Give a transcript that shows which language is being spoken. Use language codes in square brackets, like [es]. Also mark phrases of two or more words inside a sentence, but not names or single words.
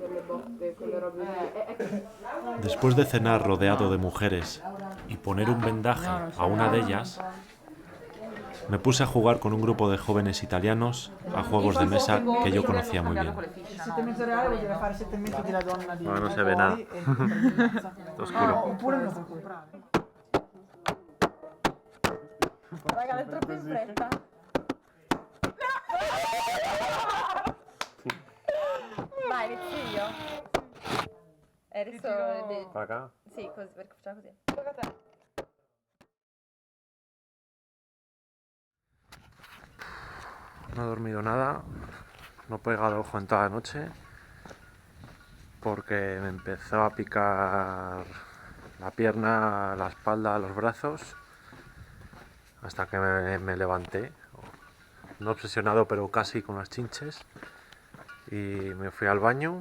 [es] Después de cenar rodeado de mujeres y poner un vendaje a una de ellas, me puse a jugar con un grupo de jóvenes italianos a juegos de mesa que yo conocía muy bien. No, no se ve nada. Está oscuro. [it] Raga, è troppo in fretta. Vai, inizio io. Adesso... [es] ¿Para acá? [it] Sì, così, perché facciamo così. Tocca a te. [es] No he dormido nada, no he pegado ojo en toda la noche porque me empezó a picar la pierna, la espalda, los brazos hasta que me levanté, no obsesionado pero casi con las chinches, y me fui al baño.